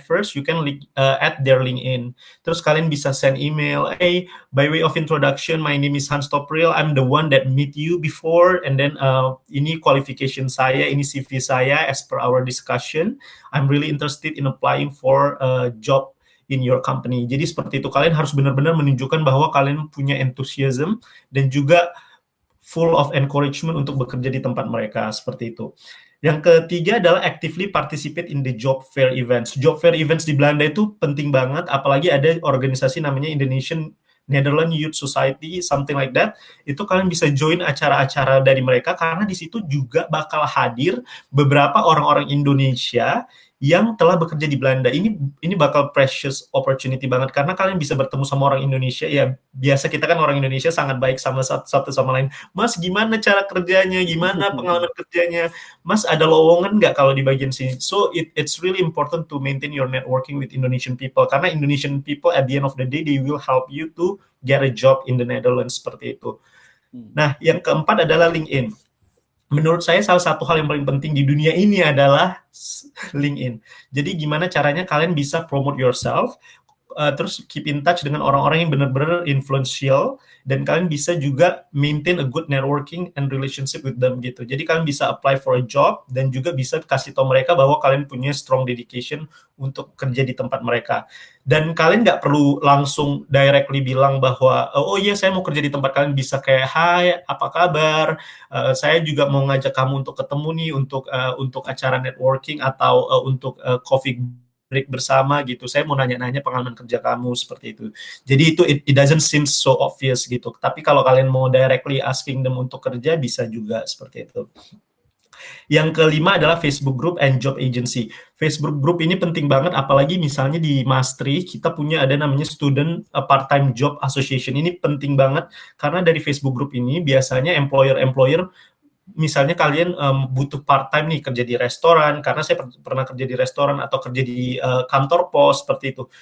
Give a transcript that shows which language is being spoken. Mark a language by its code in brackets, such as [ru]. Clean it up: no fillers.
[en] First, you can add their LinkedIn. Terus kalian bisa send email, hey, by way of introduction, my name is Hans Topril, I'm the one that meet you before, and then [id] ini qualification saya, ini CV saya [en] as per our discussion. I'm really interested in applying for a job in your company. [id] Jadi seperti itu, kalian harus benar-benar menunjukkan bahwa kalian punya enthusiasm dan juga [en] full of encouragement [id] untuk bekerja di tempat mereka, seperti itu. Yang ketiga adalah [en] actively participate in the job fair events. [id] Job fair events di Belanda itu penting banget, apalagi ada organisasi namanya Indonesian [en] Netherlands Youth Society, something like that. [id] Itu kalian bisa join acara-acara dari mereka karena di situ juga bakal hadir beberapa orang-orang Indonesia yang telah bekerja di Belanda. Ini bakal [en] precious opportunity [id] banget karena kalian bisa bertemu sama orang Indonesia. Ya, biasa kita kan orang Indonesia sangat baik sama satu sama lain. Mas, gimana cara kerjanya? Gimana pengalaman kerjanya? Mas, ada lowongan nggak kalau di bagian sini? [en] So, it's really important to maintain your networking with Indonesian people karena Indonesian people at the end of the day, they will help you to get a job in the Netherlands, seperti itu. [id] Nah, yang keempat adalah LinkedIn. Menurut saya salah satu hal yang paling penting di dunia ini adalah LinkedIn. Jadi gimana caranya kalian bisa [en] promote yourself, [id] terus [en] keep in touch [id] dengan orang-orang yang benar-benar influential, dan kalian bisa juga [en] maintain a good networking and relationship with them [id] gitu. Jadi kalian bisa [en] apply for a job [id] dan juga bisa kasih tahu mereka bahwa kalian punya [en] strong dedication [id] untuk kerja di tempat mereka. Dan kalian nggak perlu langsung directly bilang bahwa oh iya saya mau kerja di tempat kalian, bisa kayak hai apa kabar, saya juga mau ngajak kamu untuk ketemu nih untuk acara networking atau untuk coffee break bersama gitu. Saya mau nanya-nanya pengalaman kerja kamu, seperti itu. [en] Jadi itu it doesn't seem so obvious gitu. [id] Tapi kalau kalian mau [en] directly asking them [id] untuk kerja, bisa juga seperti itu. Yang kelima adalah Facebook Group and Job Agency. Facebook Group ini penting banget, apalagi misalnya di Maastricht kita punya ada namanya Student Part-Time Job Association. Ini penting banget karena dari Facebook Group ini biasanya employer misalnya kalian butuh part-time nih kerja di restoran, karena saya pernah kerja di restoran atau kerja di kantor pos, seperti itu.